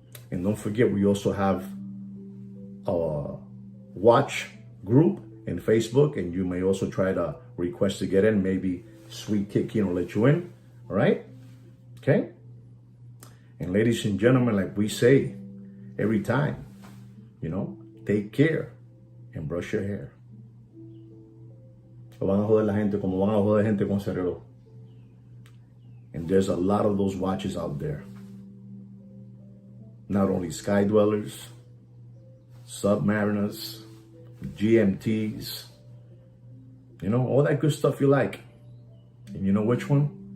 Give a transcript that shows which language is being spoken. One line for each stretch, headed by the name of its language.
English: And don't forget, we also have a watch group in Facebook, and you may also try to request to get in. Maybe Sweet Kid Kino let you in. All right? Okay? And ladies and gentlemen, like we say every time, take care and brush your hair.
Spanish: O van a joder la gente como van a joder gente con ese reloj.
English: And there's a lot of those watches out there. Not only Sky Dwellers, Submariners, GMTs, all that good stuff you like. And you know which one?